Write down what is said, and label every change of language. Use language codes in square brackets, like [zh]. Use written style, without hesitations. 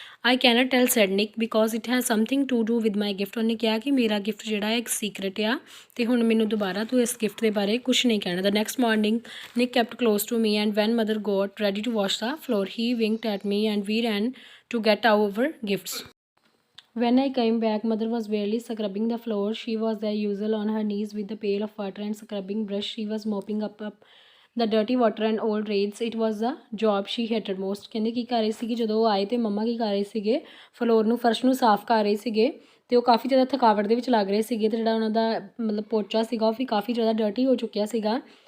[en] I can't tell said Nick because it has something to do with my gift. [pa] ਉਹਨੇ ਕਿਹਾ ਕਿ ਮੇਰਾ ਗਿਫਟ ਜਿਹੜਾ ਹੈ ਇੱਕ ਸੀਕਰੇਟ ਆ ਅਤੇ ਹੁਣ ਮੈਨੂੰ ਦੁਬਾਰਾ ਤੂੰ ਇਸ ਗਿਫਟ ਦੇ ਬਾਰੇ ਕੁਛ ਨਹੀਂ ਕਹਿਣਾ। [en] The next morning Nick kept close to me and when mother got ready to wash the floor he winked at me and we ran to get our gifts. When I came back, mother was barely scrubbing the floor. She was as usual on her knees with the pail of water and scrubbing brush. She was mopping up the dirty water and old raids. It was the job she hated most. [pa] ਕਹਿੰਦੇ ਕੀ ਕਰ ਰਹੀ ਸੀਗੀ ਜਦੋਂ ਉਹ ਆਏ ਤੇ ਮੰਮਾ ਕੀ ਕਰ ਰਹੇ ਸੀਗੇ, ਫਲੋਰ ਨੂੰ, ਫਰਸ਼ ਨੂੰ ਸਾਫ਼ ਕਰ ਰਹੇ ਸੀਗੇ ਤੇ ਉਹ ਕਾਫੀ ਜ਼ਿਆਦਾ ਥਕਾਵਟ ਦੇ ਵਿੱਚ ਲੱਗ ਰਹੇ ਸੀਗੇ ਤੇ ਜਿਹੜਾ ਉਹਨਾਂ ਦਾ ਮਤਲਬ ਪੋਚਾ ਸੀਗਾ ਉਹ ਵੀ ਕਾਫੀ ਜ਼ਿਆਦਾ ਡਰਟੀ ਹੋ ਚੁੱਕਿਆ ਸੀਗਾ।